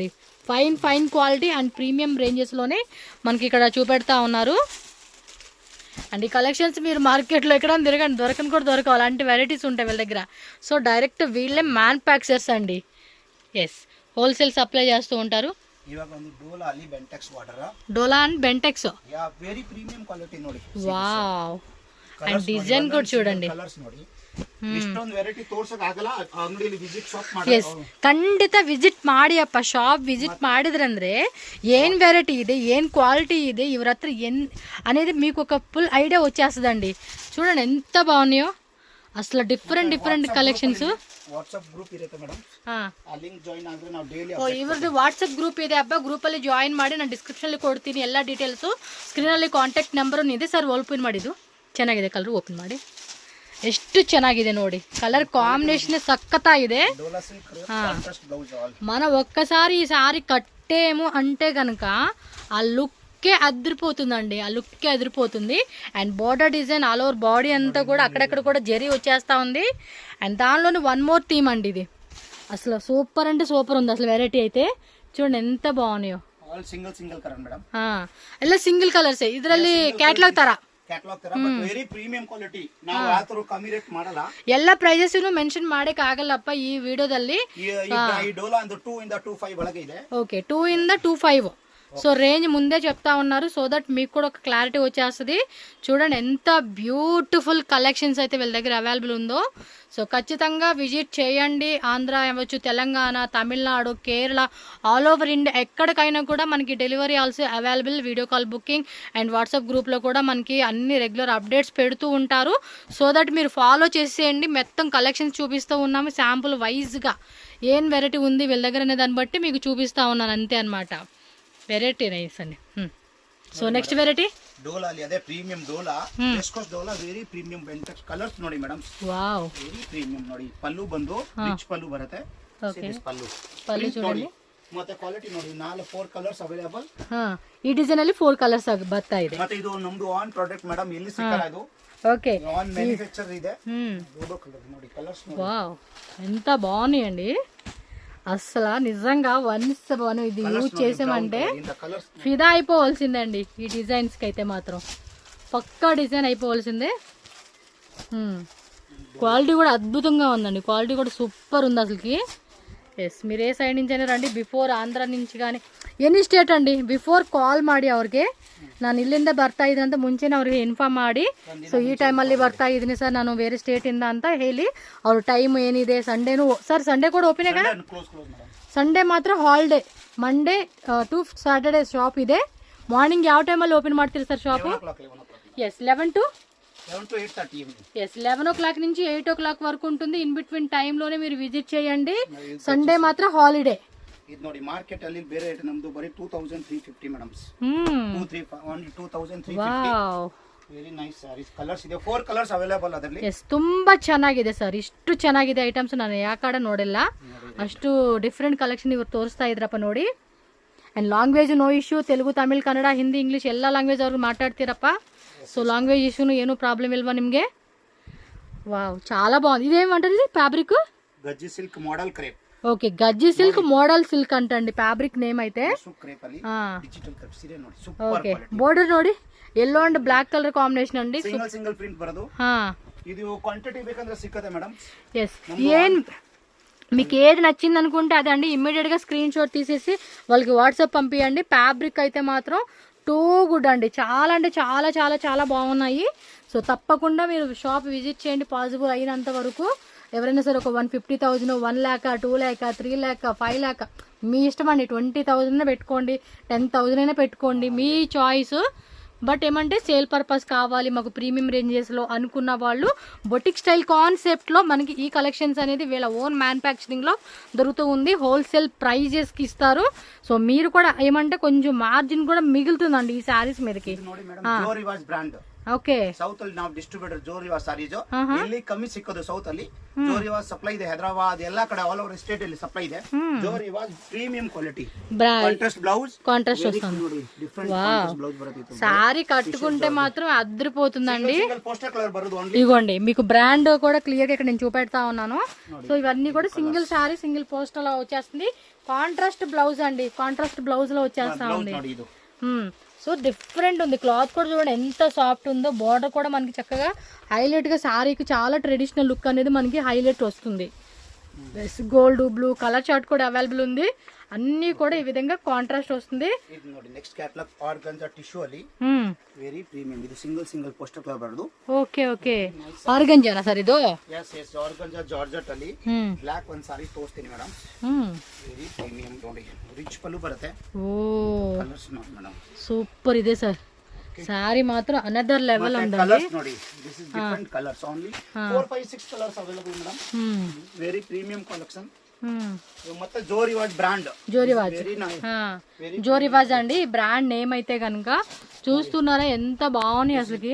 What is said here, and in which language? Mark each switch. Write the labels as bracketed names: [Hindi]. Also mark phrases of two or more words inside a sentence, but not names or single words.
[English] fine quality and premium రేంజెస్లోనే [Telugu] మనకి ఇక్కడ చూపెడతా ఉన్నారు. అండ్ ఈ కలెక్షన్స్ మీరు మార్కెట్లో ఎక్కడ తిరగండి, దొరకని కూడా దొరకవు, అలాంటి వెరైటీస్ ఉంటాయి వీళ్ళ దగ్గర. సో డైరెక్ట్ వీళ్ళే మ్యానుఫ్యాక్చరర్స్ అండి. ఎస్, హోల్సేల్ సప్లై చేస్తూ ఉంటారు. [Kannada] ಇವಾಗ ಒಂದು ಡೋಲಾ ಅಲ್ಲಿ ಬೆಂಟೆಕ್ಸ್ ವಾಟರ್, [Telugu] డోలా అండ్ బెంటెక్స్. [Kannada] ಯಾ [English] very premium quality [Kannada] ನೋಡಿ. [Telugu] వావ్, అండ్ డిజైన్ కూడా చూడండి. [Kannada] ಕಲರ್ಸ್ ನೋಡಿ, ಇಷ್ಟೊಂದು ವೆರೈಟಿ ತೋರ್ಸಕ್ ಆಗಲ್ಲ. ಅಂಗಡಿಯಲ್ಲಿ ವಿಸಿಟ್ ಶಾಪ್ ಮಾಡಿ. ಎಸ್, ಖಂಡಿತ ವಿಸಿಟ್ ಮಾಡಿ ಅಪ್ಪ. ಶಾಪ್ ವಿಸಿಟ್ ಮಾಡಿದ್ರಂದ್ರೆ [Telugu] ఏం వెరైటీ ಇದೆ, ఏం క్వాలిటీ ಇದೆ, ఇవర హత్ర అనేది మీకు ఒక ఫుల్ ఐడియా వచ్చేస్తుందండి. చూడండి ఎంత బాగున్నాయో అసలు. డిఫరెంట్ కలెక్షన్స్. [Kannada] ವಾಟ್ಸ್ಆಪ್ ಗ್ರೂಪ್ ಇರುತ್ತೆ ಮೇಡಮ್, ಆ ಲಿಂಕ್ ಜಾಯಿನ್ ಆದ್ರೆ ನಾವು ಡೈಲಿ. ಓ, ಇವ್ರದ್ದು ವಾಟ್ಸಪ್ ಗ್ರೂಪ್ ಇದೆ ಅಪ್ಪ. ಗ್ರೂಪಲ್ಲಿ ಜಾಯಿನ್ ಮಾಡಿ ನಾನು ಡಿಸ್ಕ್ರಿಪ್ಷನಲ್ಲಿ ಕೊಡ್ತೀನಿ ಎಲ್ಲ ಡೀಟೇಲ್ಸು. ಸ್ಕ್ರೀನಲ್ಲಿ ಕಾಂಟ್ಯಾಕ್ಟ್ ನಂಬರು ಇದೆ ಸರ್. ಓಪನ್ ಮಾಡಿದ್ದು ಚೆನ್ನಾಗಿದೆ, ಕಲರ್ ಓಪನ್ ಮಾಡಿ. ಎಷ್ಟು ಚೆನ್ನಾಗಿದೆ ನೋಡಿ, ಕಲರ್ ಕಾಂಬಿನೇಷನ್ ಸಖತ್ತಾಗಿದೆ. [Telugu] మన ఒక్కసారి ఈ సారీ కట్టేము అంటే కనుక ఆ లుక్కే అదిరిపోతుందండి, ఆ లుక్కే అదిరిపోతుంది. అండ్ బోర్డర్ డిజైన్ ఆల్ ఓవర్ బాడీ అంతా కూడా అక్కడక్కడ కూడా జరీ వచ్చేస్తూ ఉంది. అండ్ దానిలోని వన్ మోర్ థీమ్ అండి ఇది. అసలు సూపర్ అంటే సూపర్ ఉంది అసలు. వెరైటీ అయితే చూడండి ఎంత బాగున్నాయో. [Kannada] ಸಿಂಗಲ್ ಕಲರ್ ಮೇಡಮ್, ಎಲ್ಲ ಸಿಂಗಲ್ ಕಲರ್ಸ್. ಇದರಲ್ಲಿ ಕ್ಯಾಟ್ಲಾಗ್ ತರ ಕ್ಯಾಟಲಾಗ್ ತರ, [English] but very premium quality. [Kannada] ನಾವು ಯಾತರ ಕಮ್ಮಿ ರೇಟ್ ಮಾಡಲ್ಲ. ಎಲ್ಲ ಪ್ರೈಸಸ್ ಮೆನ್ಷನ್ ಮಾಡಕ್ಕೆ ಆಗಲ್ಲಪ್ಪ ಈ ವಿಡಿಯೋದಲ್ಲಿ. ಈ ಡೋಲಾ ಒಂದು 2 ಇಂದ 25 ಒಳಗೆ ಇದೆ. [Telugu] ఓకే, 2 ಇಂದ 25. సో రేంజ్ ముందే చెప్తా ఉన్నారు, [English] so that [Telugu] మీకు కూడా ఒక క్లారిటీ వచ్చేస్తుంది. చూడండి ఎంత బ్యూటిఫుల్ కలెక్షన్స్ అయితే వీళ్ళ దగ్గర అవైలబుల్ ఉందో. సో ఖచ్చితంగా విజిట్ చేయండి. ఆంధ్ర అవ్వచ్చు, తెలంగాణ, తమిళనాడు, కేరళ, [English] all over India [Telugu] ఎక్కడికైనా కూడా మనకి [English] delivery also available. [Telugu] వీడియో కాల్ బుకింగ్ అండ్ వాట్సాప్ గ్రూప్లో కూడా మనకి అన్ని రెగ్యులర్ అప్డేట్స్ పెడుతూ ఉంటారు. [English] so that [Telugu] మీరు ఫాలో చేసేయండి. మొత్తం కలెక్షన్స్ చూపిస్తూ ఉన్నాము శాంపుల్ వైజ్గా. ఏం వెరైటీ ఉంది వీళ్ళ దగ్గర అనే దాన్ని బట్టి మీకు చూపిస్తూ ఉన్నాను అంతే అనమాట. వెరైటీ నైస్ అండి. సో నెక్స్ట్ వెరైటీ [Kannada] ಡೋಲಾ ಅಲ್ಲಿ ಅದೇ ಪ್ರೀಮಿಯಂ ಡೋಲಾ ವೆಸ್ಕೋಸ್ ಡೋಲಾ [English] very premium [Kannada] ಬೆಂಟೆಕ್ಸ್ ಕಲರ್ಸ್ ನೋಡಿ ಮೇಡಮ್. ವಾವ್ [English] very premium [Kannada] ನೋಡಿ. ಪಲ್ಲು ಬಂದು ರಿಚ್ ಪಲ್ಲು ಬರುತ್ತೆ. ಓಕೆ ಪಲ್ಲು [Telugu] ಪಲ್ಲು చూడండి. [Kannada] ಮತ್ತೆ ಕ್ವಾಲಿಟಿ ನೋಡಿ 4 ಕಲರ್ಸ್ ಅವೈಲೇಬಲ್. ಈ ಡಿಸೈನ್ ಅಲ್ಲಿ 4 ಕಲರ್ಸ್ ಬರ್ತಾ ಇದೆ. ಮತ್ತೆ ಇದು ನಮ್ದು ಆನ್ ಪ್ರಾಡಕ್ಟ್ ಮೇಡಮ್, ಎಲ್ಲಿ ಸಿಕ್ಕಲ್ಲ ಇದು. ఓకే ఆన్ మ్యానుఫ్యాక్చర్ ಇದೆ. డోలో కలర్ ನೋಡಿ, కలర్స్ ನೋಡಿ. [Telugu] వావ్ ఎంత బాగున్నాయండి అసలు. నిజంగా వన్స్ మనం ఇది యూజ్ చేసామంటే ఫిదా అయిపోవాల్సిందే ఈ డిజైన్స్కి అయితే మాత్రం పక్కా డిజైన్ అయిపోవాల్సిందే. క్వాలిటీ కూడా అద్భుతంగా ఉందండి, క్వాలిటీ కూడా సూపర్ ఉంది అసలుకి. ಎಸ್ మీరు ఏ ಸೈಡ್ నుంచి అయినా రండి, [Kannada] ಬಿಫೋರ್ ಆಂಧ್ರ [Telugu] నుంచి కానీ [English] any state [Kannada] ಅಂడి, ಬಿಫೋರ್ ಕಾಲ್ ಮಾಡಿ ಅವ್ರಿಗೆ ನಾನು ಇಲ್ಲಿಂದ ಬರ್ತಾ ಇದ್ದೀನಿ ಅಂತ ಮುಂಚೆನೇ ಅವ್ರಿಗೆ ಇನ್ಫಾರ್ಮ್ ಮಾಡಿ, ಸೊ ಈ ಟೈಮಲ್ಲಿ ಬರ್ತಾ ಇದ್ದೀನಿ ಸರ್ ನಾನು ಬೇರೆ ಸ್ಟೇಟಿಂದ ಅಂತ ಹೇಳಿ ಅವ್ರ ಟೈಮ್ ಏನಿದೆ. ಸಂಡೇನು ಸರ್, ಸಂಡೇ ಕೂಡ ಓಪನ್ ಇದೆ. ಸಂಡೇ ಮಾತ್ರ ಹಾಲಿಡೇ, [English] Monday to Saturday [Kannada] ಶಾಪ್ ಇದೆ. మార్నింగ్ ಯಾವ ಟೈಮಲ್ಲಿ ಓಪನ್ ಮಾಡ್ತೀರಿ ಸರ್ షాపు? [Telugu] ఎస్ 11 to 8:30. ఎస్ [English] 11 o'clock [Telugu] నుంచి 8 o'clock వరకు ఉంటుంది. [English] in between [Telugu] టైంలోనే మీరు విజిట్ చేయండి. సండే మాత్రం హాలిడే. [Kannada] ಇದು ನೋಡಿ ಮಾರ್ಕೆಟ್ ಅಲ್ಲಿ ಬೇರೆ ರೇಟ್ ನಮ್ದು ಬರೀ 2350 ಮೇಡಮ್ಸ್. 2350. ವಾವ್ [English] very nice sarees. [Kannada] ಕಲರ್ಸ್ ಇದೆ, 4 ಕಲರ್ಸ್ ಅವೈಲೇಬಲ್ ಅದರಲ್ಲಿ. ಎಸ್ ತುಂಬಾ ಚೆನ್ನಾಗಿದೆ ಸರ್, ಇಷ್ಟು ಚೆನ್ನಾಗಿದೆ ಐಟಮ್ಸ್ ನಾನು ಯಾಕಡೆ ನೋಡಿಲ್ಲ. ಅಷ್ಟು ಡಿಫ್ರೆಂಟ್ ಕಲೆಕ್ಷನ್ ಇವರು ತೋರಿಸ್ತಾ ಇದ್ರಪ್ಪ ನೋಡಿ. ಅಂಡ್ [English] language no issue, [Kannada] ತೆಲುಗು ತಮಿಳ್ ಕನ್ನಡ ಹಿಂದಿ ಇಂಗ್ಲೀಷ್ ಎಲ್ಲ ಲ್ಯಾಂಗ್ವೇಜ್ ಅವ್ರು ಮಾತಾಡ್ತೀರಪ್ಪ. ಸೋ ಲ್ಯಾಂಗ್ವೇಜ್ ಇಶ್ಯೂನು ಏನೂ ಪ್ರಾಬ್ಲಂ ಇಲ್ವಾ ನಿಮಗೆ? [Telugu] వావ్ చాలా బాగుంది. ఇదేమంటారు ఇది? ఫ్యాబ్రిక్ గజ్జి సిల్క్ మోడల్ క్రేప్. ఓకే గజ్జి సిల్క్ మోడల్ సిల్క్ అంటండి ఫ్యాబ్రిక్ నేమ్ అయితే. [Kannada] ఓకే బోర్డర్ ನೋಡಿ [English] yellow and black colour combination [Kannada] ಅಂడి. సింగిల్ ప్రింట్ ಬರೋದು. ఇది క్వాంటిటీ ಬೇಕಂದ್ರೆ ಸಿಕ್ಕದೆ ಮೇಡಮ್. [Telugu] ఎస్ ఏం మీకు ఏది నచ్చింది అనుకుంటే అదే అండి, ఇమ్మీడియట్గా స్క్రీన్ షాట్ తీసేసి వాళ్ళకి వాట్సాప్ పంపించండి. ఫ్యాబ్రిక్ అయితే మాత్రం [English] too good [Telugu] అండి, చాలా అంటే చాలా చాలా చాలా బాగున్నాయి. సో తప్పకుండా మీరు షాప్ విజిట్ చేయండి పాసిబుల్ అయినంత వరకు. ఎవరైనా సరే ఒక 150,000, 1 lakh, 2 lakh, 3 lakh, 5 lakh మీ ఇష్టం అండి. 20,000 పెట్టుకోండి, 10,000 అయినా పెట్టుకోండి, మీ చాయిస్. బట్ ఏమంటే సేల్ పర్పస్ కావాలి మాకు ప్రీమియం రేంజెస్లో అనుకున్న వాళ్ళు బొటిక్ స్టైల్ కాన్సెప్ట్లో మనకి ఈ కలెక్షన్స్ అనేది వీళ్ళ ఓన్ మ్యానుఫ్యాక్చరింగ్లో దొరుకుతూ ఉంది. హోల్సేల్ ప్రైజెస్కి ఇస్తారు. సో మీరు కూడా ఏమంటే కొంచెం మార్జిన్ కూడా మిగులుతుందండి ఈ శారీస్ మీదకి. [Kannada] ಓಕೆ ಸೌತ್ ಅಲ್ಲಿ ನಾವು ಡಿಸ್ಟ್ರಿಬ್ಯೂಟರ್ ಜೋರಿವಾಸ್ ಸಾರೀಸ್ ಇಲ್ಲಿ ಕಮ್ಮಿ ಸಿಕ್ಕೋದು. ಸೌತ್ ಅಲ್ಲಿ ಜೋರಿವಾಸ್ ಸಪ್ಲೈ ಇದೆ, ಹೈದರಾಬಾದ್ ಎಲ್ಲಾ ಕಡೆ [English] all over state [Kannada] ಅಲ್ಲಿ ಸಪ್ಲೈ ಇದೆ. ಜೋರಿವಾಸ್ [English] premium quality contrast blouse. [Telugu] కాంట్రాస్ట్ వస్తుంది. సారీ కట్టుకుంటే మాత్రం అద్దరిపోతుందండి. పోస్టర్ కలర్ బరుదు. ఇగోండి మీకు బ్రాండ్ కూడా క్లియర్ గా ఇక్కడ నేను చూపెడతా ఉన్నాను. సో ఇవన్నీ కూడా సింగిల్ సారీ సింగిల్ పోస్టర్ లో వచ్చేస్తుంది. కాంట్రాస్ట్ బ్లౌజ్ అండి, కాంట్రాస్ట్ బ్లౌజ్ లో వచ్చేస్తా ఉంది. సో డిఫరెంట్ ఉంది. క్లాత్ కూడా చూడండి ఎంత సాఫ్ట్ ఉందో. బార్డర్ కూడా మనకి చక్కగా హైలైట్ గా సారీకి చాలా ట్రెడిషనల్ లుక్ అనేది మనకి హైలైట్ వస్తుంది. గోల్డ్ బ్లూ కలర్ చార్ట్ కూడా అవైలబుల్ ఉంది. అన్ని కూడా ఈ విధంగా కాంట్రాస్ట్ వస్తుంది. [Kannada] నెక్స్ట్ క్యాటలాగ్ ఆర్గంజా టిష్యూ ಅಲ್ಲಿ [English] very premium. [Kannada] ಇದು ಸಿಂಗಲ್ ಪೋಸ್ಟರ್ ಕಲರ್ ಬರೋದು. ಓಕೆ ಓಕೆ ಆರ್ಗಂಜಾನಾ ಸರ್ ಇದು? ಎಸ್ ಎಸ್ ಆರ್ಗಂಜಾ ಜಾರ್ಜೆಟ್ ಅಲ್ಲಿ ಬ್ಲಾಕ್ ಒಂದು ಸಾರಿ ತೋರಿಸ್ತೀನಿ ಮೇಡಮ್. [English] very premium [Kannada] ನೋಡಿ, ರಿಚ್ ಪಲ್ಲು ಬರುತ್ತೆ. ಓ ಕಲರ್ಸ್ ನೋಡಿ ಮೇಡಮ್, ಸೂಪರ್ ಇದೆ ಸರ್. [Telugu] సారీ మాత్రం [English] another level [Telugu] ఉందండి. [English] కలర్స్ ನೋಡಿ, this is different colours only 4, 5, 6 colours available madam. very premium collection. ಮತ್ತೆ జోరివాజ్ బ్రాండ్. [Telugu] జోరివాజ్ జోరివాజ్ అండి బ్రాండ్ నేమ్ అయితే కనుక చూస్తున్నారా ఎంత బాగున్నాయి అసలుకి.